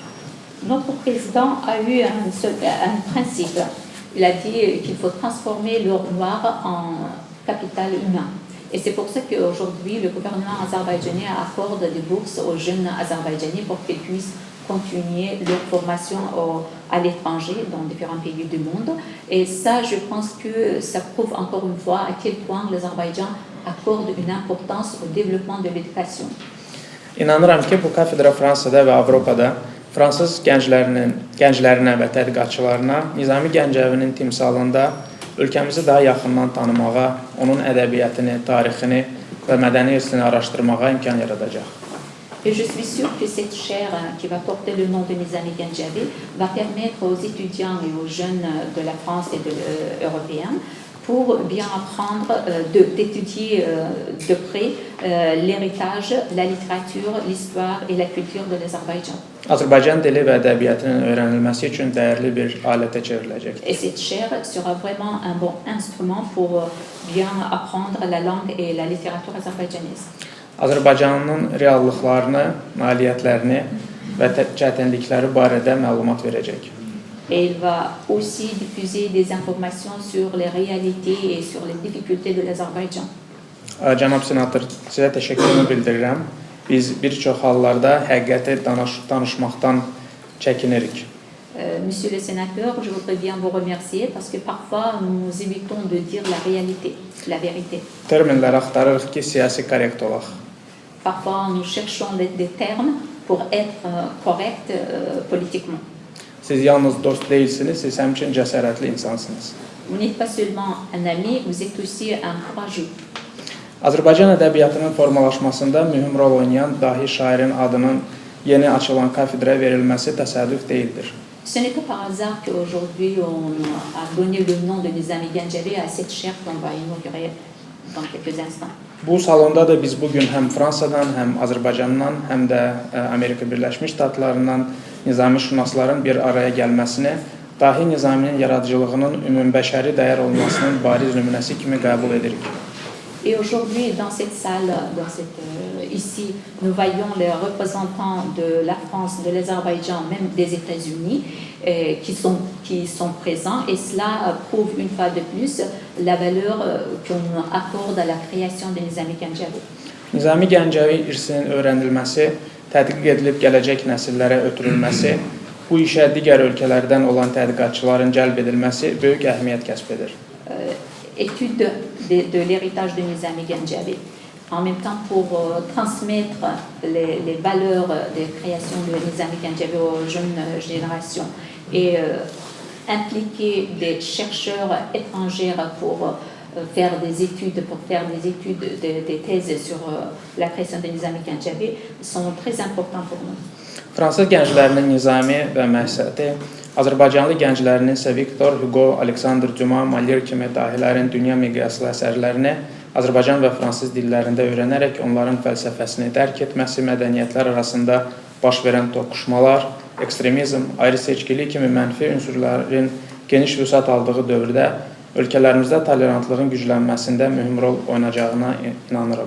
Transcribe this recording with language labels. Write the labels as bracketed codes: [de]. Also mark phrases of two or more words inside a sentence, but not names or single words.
[fr] Notre président a eu un principe. Il a dit qu'il faut transformer l'or noir en capital humain. Et c'est pour ça qu'aujourd'hui, le gouvernement azerbaïdjanais accorde des bourses aux jeunes azerbaïdjanais pour qu'ils puissent continuer leur formation à l'étranger, dans différents pays du monde. Et ça, je pense que ça prouve encore une fois à quel point l'Azerbaïdjan accorde une importance au développement de l'éducation. [az] İnanıram ki, bu kafedra Fransada və Avropada fransız gənclərinə və tədqiqatçılarına Nizami Gəncəvinin timsalında ölkəmizi daha yaxından tanımağa, onun ədəbiyyatını, tarixini və mədəni irsini araşdırmağa imkan yaradacaq. [fr] Et je suis sûre que cette chaire qui va porter le nom de Nizami Gəncəvi va permettre aux étudiants et aux jeunes de la France et européens pour bien apprendre, d'étudier de près l'héritage, la littérature, l'histoire et la culture de l'Azerbaïdjan. [az] Azərbaycan dili və ədəbiyyatının öyrənilməsi üçün dəyərli bir alətə çevriləcək. [fr] Et cette chaire sera vraiment un bon instrument pour bien apprendre la langue et la littérature azerbaïdjanaise. [az] Azərbaycanın reallıqlarını, nailiyyətlərini və çətinlikləri barədə məlumat verəcək. [fr] Et il va aussi diffuser des informations sur les réalités et sur les difficultés de l'Azerbaïdjan. [az] Cənab senator, sizə təşəkkürümü bildirirəm. Biz bir çox hallarda həqiqəti danışmaqdan çəkinirik. [fr] Monsieur le sénateur, je voudrais bien vous remercier parce que parfois nous évitons de dire la réalité, la vérité. [az] Terminlər axtarırıq ki, siyasi korrekt olaq. [fr] Parfois nous cherchons des termes pour être correct politiquement. [az] Siz yalnız dost değilsiniz, siz həmçinin cəsarətli insansınız. [fr] Vous n'êtes pas seulement un ami, vous êtes aussi un courageux. [az] Azərbaycan ədəbiyyatının formalaşmasında mühüm rol oynayan dahi şairin adının yeni açılan kafedraya verilməsi təsadüf deyildir. [fr] Ce n'est pas par hasard qu'aujourd'hui on a donné le nom de Nizami Ganjavi à cette chaire qu'on va inaugurer dans quelques instants. [az] Bu salonda da biz bugün həm Fransadan, həm Azərbaycandan, həm də Amerika Birləşmiş Ştatlarından nizamişünasların bir araya gəlməsini dahi Nizaminin yaradıcılığının ümumbəşəri dəyər olmasının bariz nümunəsi kimi qəbul edirik. [fr] Et aujourd'hui, dans cette salle, ici, nous voyons les représentants de la France, de l'Azerbaïdjan, même des États-Unis, qui sont présents. Et cela prouve une fois de plus la valeur qu'on accorde à la création de Nizami Ganjavi. [az] Nizami Gəncəvi irsinin öyrənilməsi, tədqiq edilib gələcək nəsillərə ötürülməsi, bu işə digər ölkələrdən olan tədqiqatçıların cəlb edilməsi böyük əhəmiyyət kəsb edir. [fr] Étude de l'héritage de Nizami Ganjavi. En même temps, pour transmettre les valeurs de création de Nizami Ganjavi aux jeunes générations et impliquer des chercheurs étrangers pour faire des études, des thèses sur la création de Nizami Ganjavi sont très importants pour nous. [az] Fransız gənclərinin Nizami və məqsədi Azərbaycanlı gənclərinin isə Victor Hugo, Alexander Dumas, Molière kimi dahilərin dünya miqyaslı əsərlərini Azərbaycan və fransız dillərində öyrənərək onların fəlsəfəsini dərk etməsi, mədəniyyətlər arasında baş verən toqquşmalar, ekstremizm, ayrı-seçkilik kimi mənfi unsurların geniş vüsət aldığı dövrdə ölkələrimizdə tolerantlığın güclənməsində mühüm rol oynayacağına inanırım.